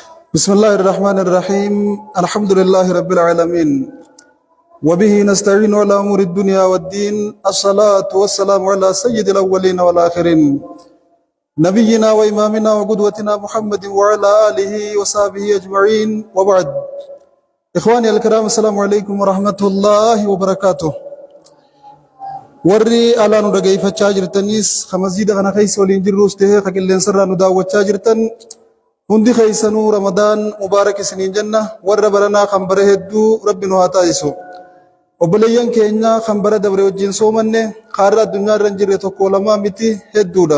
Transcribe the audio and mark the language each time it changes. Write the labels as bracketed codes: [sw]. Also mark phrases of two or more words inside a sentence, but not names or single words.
[ar] بسم الله الرحمن الرحيم الحمد لله رب العالمين وبه نستعين على أمور الدنيا والدين الصلاة والسلام على سيد الأولين والآخرين نبينا وإمامنا وقدوتنا محمد وعلى آله وصحبه أجمعين وبعد إخواني الكرام السلام عليكم ورحمة الله وبركاته [om] warri alaa nu dhaggeeffachaa jirtanis masjiida kana keessa waliin jirrus ta'ee qilleensarraa nu daawwachaa jirtan hundi keessanuu [ar] رمضان مبارك [om] isiniin jenna. Warra baranaa kan bara hedduu rabbi nu haa taasisu. Obboleeyyan keenya kan bara dabre wajjin soomanne kaarra addunyaa irra hin jirre tokko lama miti hedduudha.